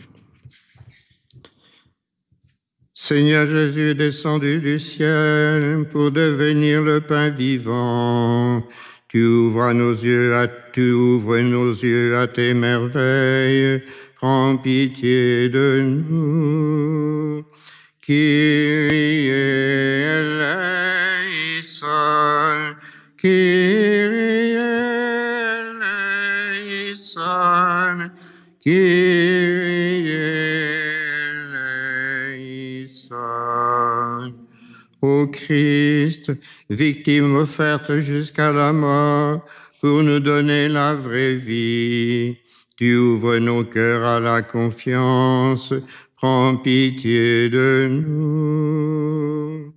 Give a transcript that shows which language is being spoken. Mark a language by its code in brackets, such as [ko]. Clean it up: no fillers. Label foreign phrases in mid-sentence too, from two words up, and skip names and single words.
[fr] Seigneur Jésus est descendu du ciel pour devenir le pain vivant. Tu ouvres nos yeux à tes merveilles. Prends pitié de nous. [el] Κύριε ἐλέησον, Κύριε ἐλέησον, Κύριε ἐλέησον. [fr] Ô Christ, victime offerte jusqu'à la mort pour nous donner la vraie vie, tu ouvres nos cœurs à la confiance. Prends pitié de nous.